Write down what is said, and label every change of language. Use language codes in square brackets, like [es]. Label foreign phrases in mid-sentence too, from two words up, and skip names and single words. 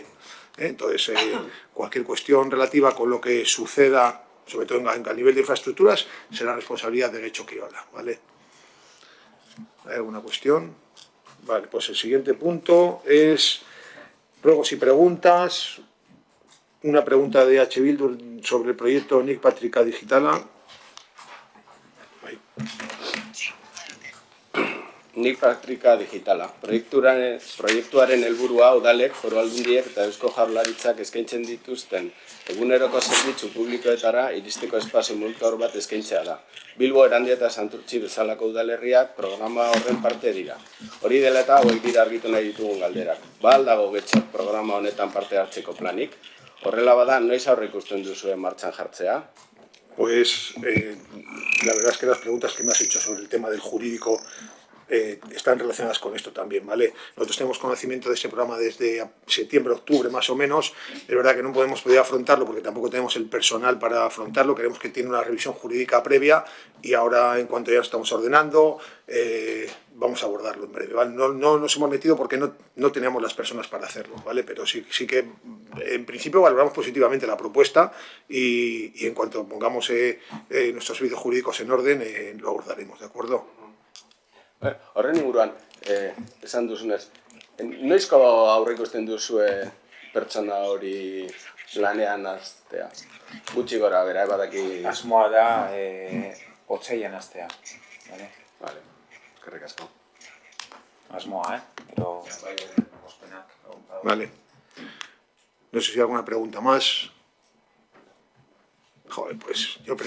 [es] Entonces, cualquier cuestión relativa con lo que suceda, sobre todo a nivel de infraestructuras, será responsabilidad de Getxo Kirolak, ¿vale? ¿Hay alguna cuestión? Vale, pues el siguiente punto es ruegos y preguntas. Una pregunta de H. Bildu sobre el proyecto Nik Patrika Digitala. Nik Patrika Digitala. [eu] Proiektuaren helburua udalek, foru aldundiek eta Eusko Jaurlaritzak eskaintzen dituzten eguneroko zerbitzu publikoetara iristeko espazio multzaur bat eskaintzea da. Bilbo, Erandia eta Santurtzi bezalako udalerriak programa horren parte dira. Hori dela eta hauek dira argitu nahi ditugun galderak. Ba aldago Getxok programa honetan parte hartzeko planik? Horrela bada, noiz aurre ikusten duzuen martxan jartzea? [es] Pues la verdad es que las preguntas que me has hecho sobre el tema del jurídico están relacionadas con esto también, ¿vale? Nosotros tenemos conocimiento de este programa desde septiembre, octubre más o menos. Es verdad que no podemos poder afrontarlo porque tampoco tenemos el personal para afrontarlo. Creemos que tiene una revisión jurídica previa y ahora, en cuanto ya estamos ordenando, vamos a abordarlo en breve, ¿vale? No nos hemos metido porque no teníamos las personas para hacerlo, ¿vale? Pero sí que en principio valoramos positivamente la propuesta y en cuanto pongamos nuestros servicios jurídicos en orden, lo abordaremos, ¿de acuerdo? [eu] Horren inguruan, esan duzunez, noizko aurre ikusten duzue pertsona hori lanean hastea? Gutxi gora bera, badaki... Asmoa da otsailean hastea. Vale, eskerrik asko. Asmoa, [es] Pero... Vale. No sé si hay alguna pregunta más. Joder, pues yo